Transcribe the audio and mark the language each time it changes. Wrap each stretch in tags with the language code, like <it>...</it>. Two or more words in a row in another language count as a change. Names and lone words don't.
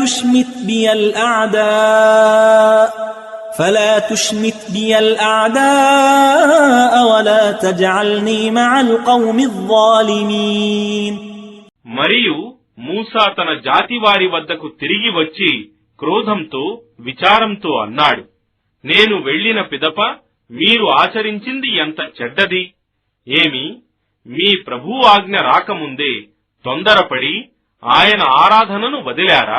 <ar>تشمت بي الأعداء ولا تجعلني مع القوم الظالمين.</ar> <te>మరియు మూసా తన జాతి వారి వద్దకు తిరిగి వచ్చి క్రోధంతో విచారంతో అన్నాడు, నేను వెళ్లిన పిదప మీరు ఆచరించింది ఎంత చెడ్డది. ఏమి మీ ప్రభువు ఆజ్ఞ రాకముందే తొందరపడి ఆయన ఆరాధనను వదిలారా?</te>